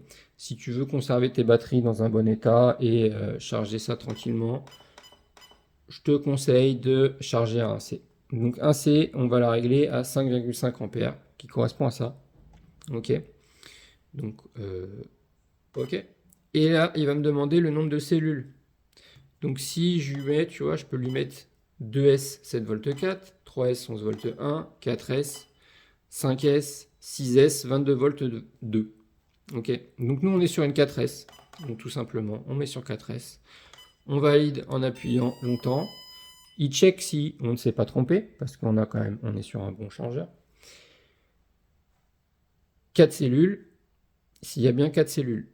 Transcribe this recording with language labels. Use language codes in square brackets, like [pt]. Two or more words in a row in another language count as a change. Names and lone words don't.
[fr] Si tu veux conserver tes batteries dans un bon état et charger ça tranquillement, je te conseille de charger à 1C. Donc 1C, on va la régler à 5,5 ampères, qui correspond à ça. Ok. Donc, ok. Et là, il va me demander le nombre de cellules. Donc si je lui mets, tu vois, je peux lui mettre 2S 7V4, 3S 11V1, 4S, 5S, 6S 22V2. Ok, donc nous on est sur une 4S, donc tout simplement on met sur 4S. On valide en appuyant longtemps. Il check si on ne s'est pas trompé, parce qu'on a quand même, on est sur un bon chargeur. 4 cellules, s'il y a bien 4 cellules.